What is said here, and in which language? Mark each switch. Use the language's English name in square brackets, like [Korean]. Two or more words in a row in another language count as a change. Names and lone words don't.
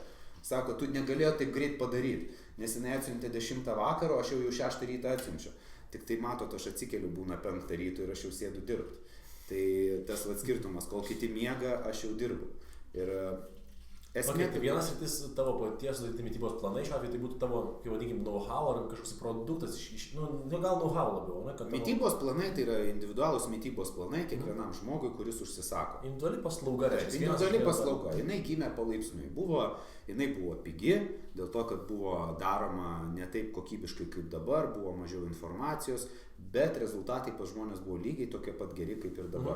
[Lithuanian] Sako, tu negalėjot taip greit padaryti, nes jinai atsiuntė 10 vakaro, aš jau 6 rytą atsiunčiu. Tik tai matot, aš atsikeliu būna 5 ryto ir aš jau sėdu dirbti. Tai tas skirtumas, kol kiti miega, aš jau dirbu. Ir esmė... Tai vienas rytis tavo paties sudaryti mitybos planai, šiuo atveju tai būtų tavo, kaip vadinkim, know-how ar kažkoks produktas, gal know-how labiau, ne? Tavo... Mitybos planai tai yra individualūs mitybos planai kiekvienam žmogui, kuris užsisako. Individuali paslauga. Individuali paslauga. Jinai gimė palaipsniui. Jinai buvo pigi, dėl to, kad buvo daroma ne taip kokybiškai kaip dabar, buvo mažiau informacijos, bet rezultatai pas žmonės buvo lygiai tokie pat geri kaip ir dabar.